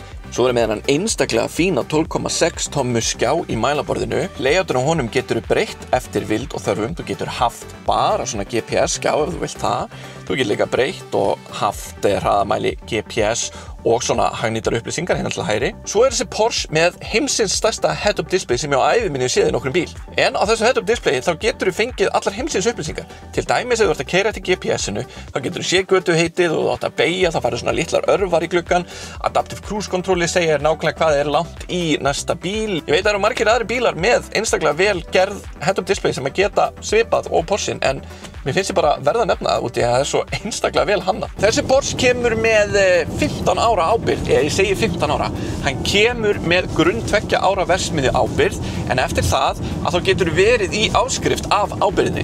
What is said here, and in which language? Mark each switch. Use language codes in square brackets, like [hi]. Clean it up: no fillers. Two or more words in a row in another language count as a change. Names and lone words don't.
[is] Svo með hann einstaklega fína 12,6 tommu skjá í mælaborðinu. Layoutin á honum getur þú breytt eftir vild og þörfum. Þú getur haft bara svona GPS skjá ef þú vilt það. Þú getur líka breytt og haft hraðamæli GPS og svona hagnýtar upplýsingar hérna til hægri. Svo þessi Porsche með heimsins stærsta [en] head-up display [is] sem ég á ævi minni séð í nokkrum bíl. En á þessu [en] head-up displayi [is] þá getur þú fengið allar heimsins upplýsingar. Til dæmis ef þú ert að keyra eftir GPS-inu, þá getur þú séð götuheitið og þú átt að beygja, þá færðu svona litlar örvar í gluggann. [en] Adaptive Cruise Control [is] segir nákvæmlega hvað langt í næsta bíl. Ég veit að það eru margir aðri bílar með einstaklega vel gerð [en] head-up display [is] sem að geta svipað og Porschein, en mér finnst ég bara verða að nefna það út í að það svo einstaklega vel hannað. Þessi Porsche kemur með 15 ára ábyrgð, ég segi 15 ára. Hann kemur með grunn 2 ára verksmiðju ábyrgð, en eftir það að þá getur verið í áskrift af ábyrgðinni.